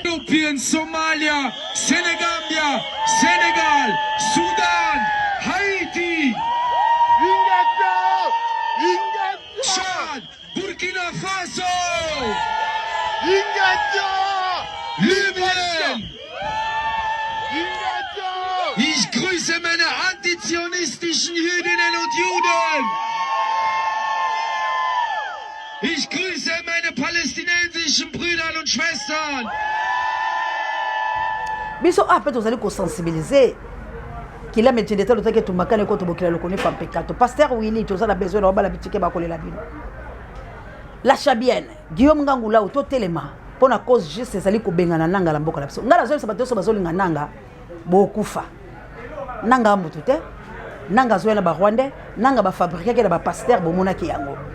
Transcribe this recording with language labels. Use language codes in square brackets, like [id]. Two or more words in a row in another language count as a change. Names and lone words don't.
[de] Äthiopien, Somalia, Senegambia, Senegal, Sudan, Haiti, Tchad, Burkina Faso, Libyen. Ich grüße meine antizionistischen Jüdinnen und Juden. Ich grüße meine palästinensischen Brüder und Schwestern. [ln] Biso après tozali ko sensibiliser kila metinde talo take tumakane ko tobokela lokoni fa pekato pasteur Willy tozala besoin na bala bitike ba kolela bino la chabienne Guillaume Ngangula auto telema pona [fr] cause juste [ln] ezali ko bengana nanga la mboka la biso ngala zo sabato so bazolinga nanga bokufa nanga mutu te nanga zo na ba Rwandais nanga ba fabriquer ke na ba pasteur bomona ki yango